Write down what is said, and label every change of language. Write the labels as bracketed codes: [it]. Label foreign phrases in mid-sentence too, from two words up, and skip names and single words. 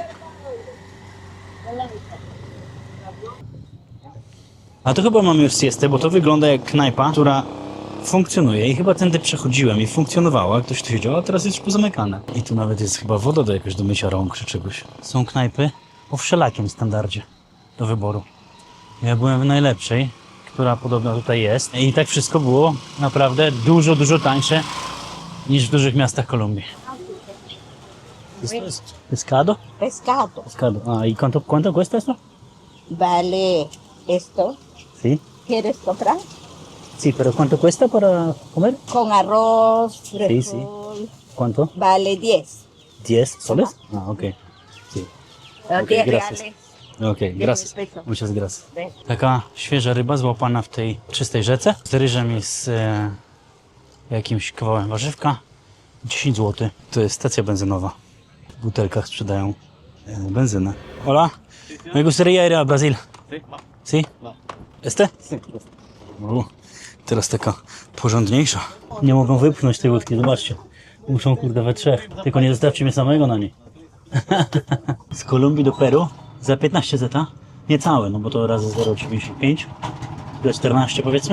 [pl] A to chyba mamy już siestę, bo to wygląda jak knajpa, która funkcjonuje i chyba tędy przechodziłem i funkcjonowała, ktoś tu siedział, a teraz jest już pozamykane. I tu nawet jest chyba woda do jakoś do mycia rąk czy czegoś. Są knajpy o wszelakim standardzie do wyboru. Ja byłem w najlepszej, która podobno tutaj jest i tak wszystko było naprawdę dużo tańsze niż w dużych miastach Kolumbii. [es] Pescado? Pescado. Pescado. Ah, ¿y cuánto cuesta esto? Vale esto. Sí. ¿Quieres comprar? Sí, pero ¿cuánto cuesta para comer? Con arroz, frijol. Sí, sí. ¿Cuánto? Vale 10. 10 soles? Ah, ok. Sí. Ok, 10 gracias. reales. Okej, gracias. pesos. Muchas gracias. Ven. [pl] Taka świeża ryba złapana w tej czystej rzece z ryżem i z jakimś kawałem warzywka. 10 zł. To jest stacja benzynowa. W butelkach sprzedają benzynę. [es] Hola, me gustaría ir a Brasil. Sí? Este? [pl] Teraz taka porządniejsza. Nie mogą wypchnąć tej łódki, zobaczcie. Muszą kurde we trzech. Tylko nie zostawcie mnie samego na niej. Z Kolumbii do Peru za 15 zeta. Niecałe, no bo to razy 0,95. Do 14 powiedzmy.